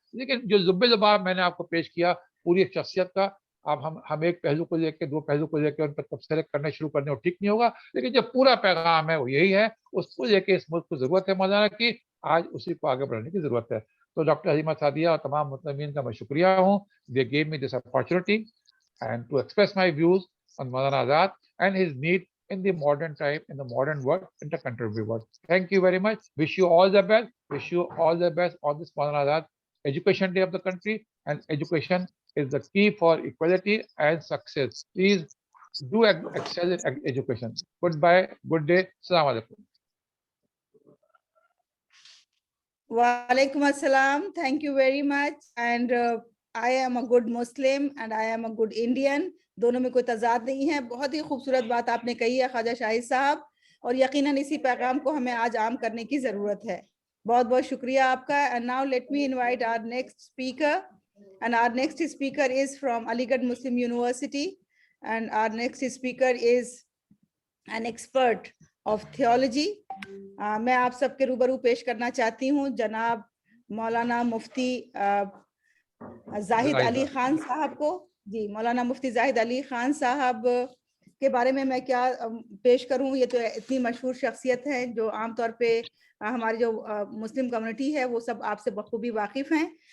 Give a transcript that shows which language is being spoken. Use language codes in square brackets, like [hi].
[ur] لیکن جو لباب میں نے آپ کو پیش کیا پوری ایک شخصیت کا, اب ہم ایک پہلو کو لے کے, دو پہلو کو لے کے ان پر تبصرے کرنے شروع کرنے اور ٹھیک نہیں ہوگا. لیکن جو پورا پیغام ہے وہ یہی ہے, اس کو لے کے اس ملک کو ضرورت ہے مولانا کی, آج اسی کو آگے بڑھانے کی ضرورت ہے. تو ڈاکٹر حلیمہ سعدیہ اور تمام متممین کا میں شکریہ ہوں. [en] They gave me this opportunity and to express my views on Maulana Azad and his need in the modern time, in the modern world, in the contemporary world. Thank you very much. Wish you all the best. Wish you all the best on this Maulana Azad Education Day of the country. And education is the key for equality and success. Please do excel in education. Goodbye. Good day. Assalamu alaikum. Walaikum assalam. Thank you very much. And I am a good Muslim and I am a good Indian. [ur] دونوں میں کوئی تضاد نہیں ہے. بہت ہی خوبصورت بات آپ نے کہی ہے خواجہ شاہد صاحب, اور یقیناً اسی پیغام کو ہمیں آج عام کرنے کی ضرورت ہے. بہت بہت شکریہ آپ کا. [en] And now let me invite our next speaker. And our next speaker is from Aligarh Muslim University. And our next speaker is an expert of theology. [ur] میں آپ سب کے روبرو پیش کرنا چاہتی ہوں جناب مولانا مفتی زاہد علی خان صاحب کو. جی, مولانا مفتی زاہد علی خان صاحب کے بارے میں کیا پیش کروں. یہ تو اتنی مشہور شخصیت ہے جو عام طور پہ ہماری جو مسلم کمیونٹی ہے وہ سب آپ سے بخوبی واقف ہیں.